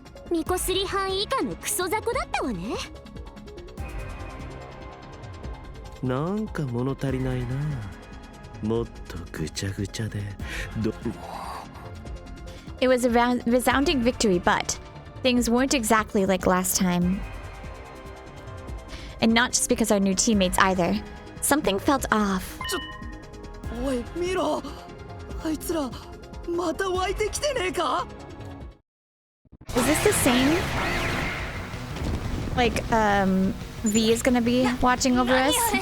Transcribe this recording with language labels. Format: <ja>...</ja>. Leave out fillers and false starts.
<ja>ミコスリ班以下のクソ雑魚だったわね。なんか物足りないな。もっとぐちゃぐちゃで。</ja> <en>It was a resounding victory, but things weren't exactly like last time. And not just because our new teammates either. Something felt off.</en> <ja>おい見ろ。あいつらまた湧いてきてねえか？</ja> <en>Is this the same? Like, V is gonna be watching over us?</en>